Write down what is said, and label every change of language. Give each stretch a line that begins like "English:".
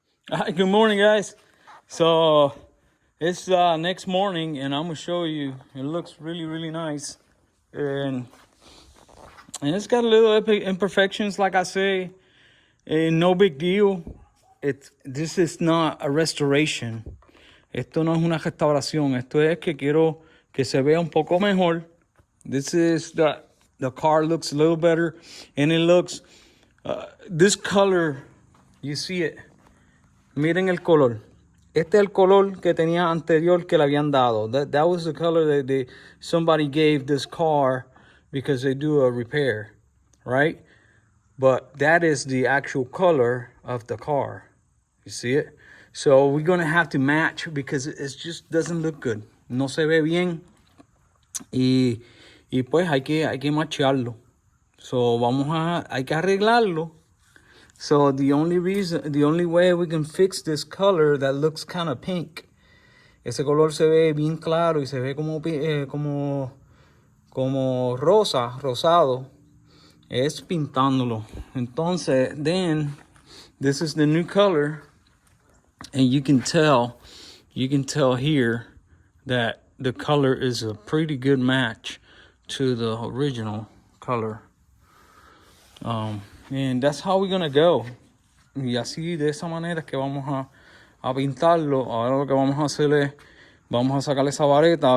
English: Hi, good morning, guys. So it's next morning, and I'm gonna show you. It looks really, really nice, and it's got a little imperfections, like I say. No big deal. This is not a restoration.
Spanish: Esto no es una restauración. Esto es que quiero que se vea un poco mejor.
English: This is the car looks a little better, and it looks this color. You see it.
Spanish: Miren el color. Este es el color que tenía anterior que le habían dado.
English: That was the color that somebody gave this car because they do a repair, right? But that is the actual color of the car. You see it? So we're going to have to match because it just doesn't look good.
Spanish: No se ve bien. Y pues hay que machearlo. So hay que arreglarlo.
English: So the only way we can fix this color that looks kind of pink,
Spanish: ese color se ve bien claro y se ve como rosado, es pintándolo.
English: Entonces, then this is the new color, and you can tell here that the color is a pretty good match to the original color. And that's how we're gonna go.
Spanish: Y así, de esa manera es que vamos a pintarlo. Ahora lo que vamos a hacer es, vamos a sacar esa vareta.